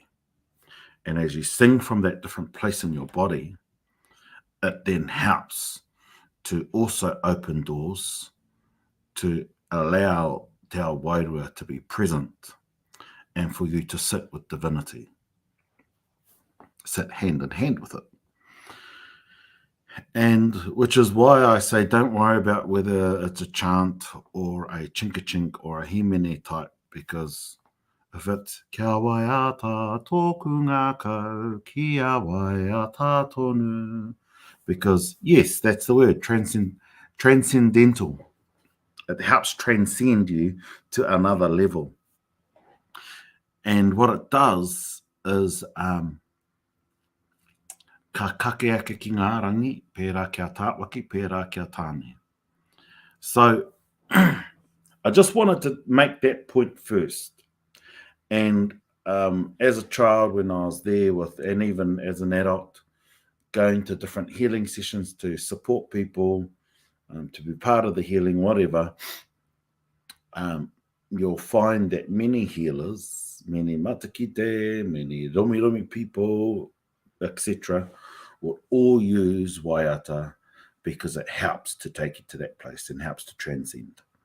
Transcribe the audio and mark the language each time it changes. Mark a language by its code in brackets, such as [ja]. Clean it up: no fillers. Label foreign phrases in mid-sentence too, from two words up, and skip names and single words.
[en] And as you sing from that different place in your body, it then helps to also open doors to allow [mi] te ao wairua [en] to be present and for you to sit with divinity. Sit hand in hand with it. And which is why I say don't worry about whether it's a chant or a chink or a himene type, because if it's [mi] kia waiata tōku ngā kau, kia waiata tonu, [en] because yes, that's the word, transcendental. It helps transcend you to another level. And what it does is [mi] ka kake ake ki ngā rangi, pērā kia tāwaki, pērā kia tāne. [en] So I just wanted to make that point first. And as a child, when I was there and even as an adult, going to different healing sessions to support people, to be part of the healing, whatever, you'll find that many healers, many matakite, many romi people, etc., will all use waiata because it helps to take you to that place and helps to transcend.